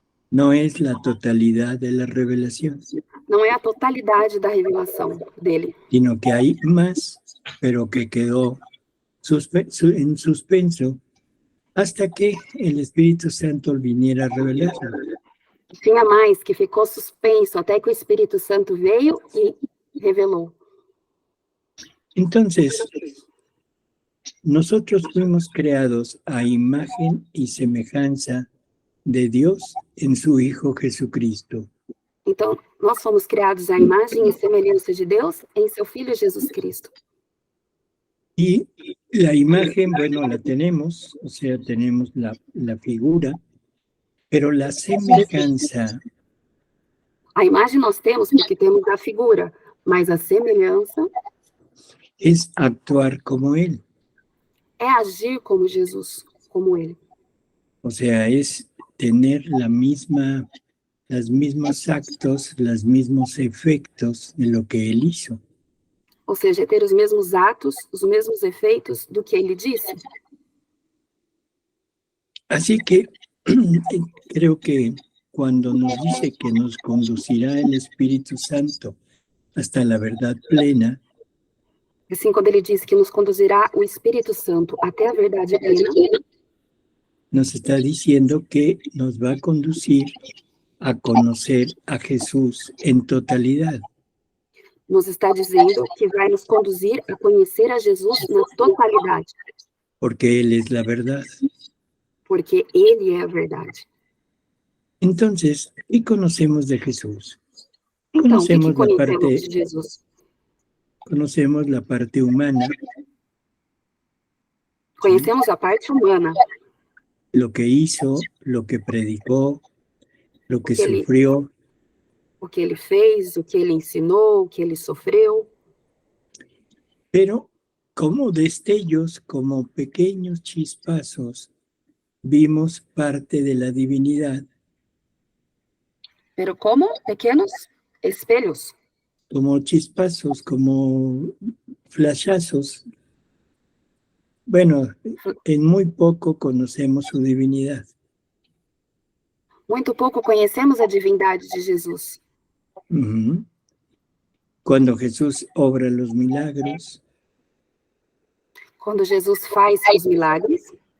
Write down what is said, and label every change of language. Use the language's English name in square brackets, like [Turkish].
[Spanish] No es la totalidad de la revelación. [Portuguese] Não é a totalidade da revelação dele. [Spanish] Sino que hay más, pero que quedó en suspenso hasta que el Espíritu Santo viniera a revelarlo. [Portuguese] Tinha mais que ficou suspenso até que o Espírito Santo veio e revelou. [Spanish] Entonces, nosotros fuimos creados a imagen y semejanza de Dios en su Hijo Jesucristo. [Portuguese] Então, nós fomos criados à imagem e semelhança de Deus em seu Filho Jesus Cristo. [Spanish] Y la imagen, bueno, la tenemos, o sea, tenemos la figura, pero la semejanza... [Portuguese] A imagem nós temos porque temos a figura, mas a semelhança... [Spanish] es actuar como Él. [Portuguese] É agir como Jesus, como Ele. [Spanish] O sea, es tener los mismos actos, los mismos efectos de lo que Él hizo. [Portuguese] Ou seja, ter os mesmos atos, os mesmos efeitos do que Ele disse. [Spanish] Así que creo que cuando nos dice que nos conducirá el Espíritu Santo hasta la verdad plena, [Portuguese] Assim, quando ele diz que nos conduzirá o Espírito Santo até a verdade plena, [Spanish] nos está diciendo que nos va a conducir a conocer a Jesús en totalidad. [Portuguese] nos está dizendo que vai nos conduzir a conhecer a Jesus na totalidade. [Spanish] Porque Él es la verdad. [Portuguese] Porque Ele é a verdade. [Spanish] Entonces, ¿qué conocemos de Jesús? [Portuguese] Então, o que [Spanish] Conocemos la parte, [Portuguese] de Jesus? [Spanish] conocemos la parte humana, [Portuguese] Conhecemos a parte humana, [Spanish] lo que hizo, lo que predicó, lo que [Portuguese] Ele- [Spanish] sufrió, [Portuguese] o que Ele fez, o que Ele ensinou, o que Ele sofreu. [Spanish] pero como destellos, como pequeños chispazos, vimos parte de la divinidad, [Portuguese] Pero como pequenos espelhos, [Spanish] como chispazos, como flashazos. Bueno, en muy poco conocemos su divinidad. [Portuguese] muito pouco conhecemos a divindade de Jesus. Ujú. [Spanish] Cuando Jesús obra los milagros, [Portuguese] Quando Jesus faz os milagres,